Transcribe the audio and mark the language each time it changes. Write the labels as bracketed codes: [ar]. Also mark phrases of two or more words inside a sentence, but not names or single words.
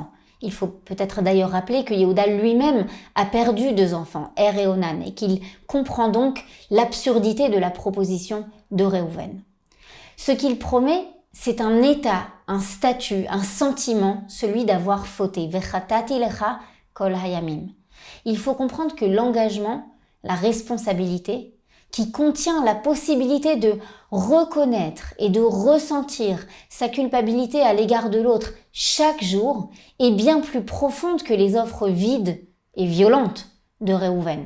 [fr] Il faut peut-être d'ailleurs rappeler que Yehuda lui-même a perdu deux enfants, Er et Onan, et qu'il comprend donc l'absurdité de la proposition de Réhouven. Ce qu'il promet, c'est un état, un statut, un sentiment, celui d'avoir fauté. [he] וחטאתי לך כל הימים. [fr] Il faut comprendre que l'engagement, la responsabilité, qui contient la possibilité de reconnaître et de ressentir sa culpabilité à l'égard de l'autre chaque jour, est bien plus profonde que les offres vides et violentes de Réhouven.